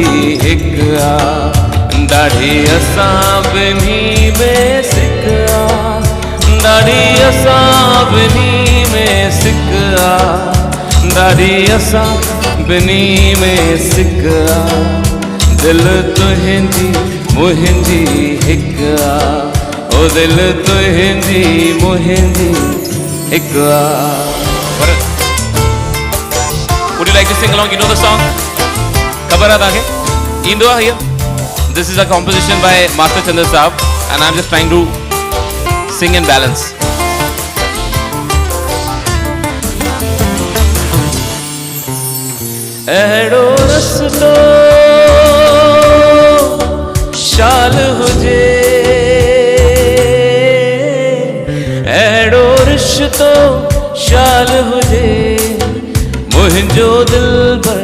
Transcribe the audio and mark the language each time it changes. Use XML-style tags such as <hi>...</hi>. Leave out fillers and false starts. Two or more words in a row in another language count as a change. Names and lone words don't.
<sd>हिक आ ॾाढी असां ॿिन्ही में सिक आ ॾाढी असां ॿिन्ही में सिक आ ॾाढी असां ॿिन्ही में सिक आ दिल तुंहिंजी मुंहिंजी हिक आ ओ दिल तुंहिंजी मुंहिंजी हिक आ।</sd> <en>Would you like to sing along? You know the song?</en> <sd>ख़बर है ताके?</sd> <en>Indo here. This is a composition by Master Chandra Saab, and I'm just trying to sing in balance.</en> <sd>अहिड़ो रस्तो शाल हुजे अहिड़ो रिश्तो शाल हुजे मुंहिंजो दिल भर</sd>